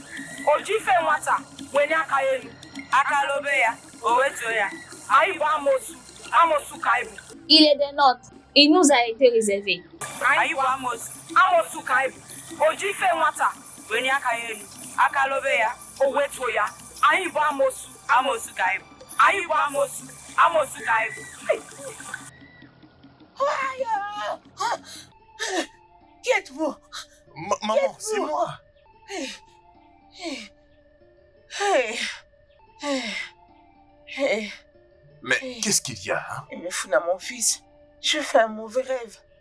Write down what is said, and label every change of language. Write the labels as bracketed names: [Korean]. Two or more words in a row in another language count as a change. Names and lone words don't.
[Igbo] O ji ife nwata wenye aka ya elu, aka robe ya, o wetuo ya. Anyị bụ amoosu ka anyị bụ. [French] Il est des nôtres. Il nous a été réservé. [Igbo] Anyị bụ amoosu ka anyị bụ. O ji ife nwata wenye aka ya elu, aka robe ya, o wetuo ya. Anyị bụ amoosu ka anyị bụ. Anyị bụ amoosu ka anyị bụ. [French] Qui êtes-vous? Maman, c'est moi. Mais qu'est-ce qu'il y a, hein? Obiefuna, mon fils, je fais un mauvais rêve.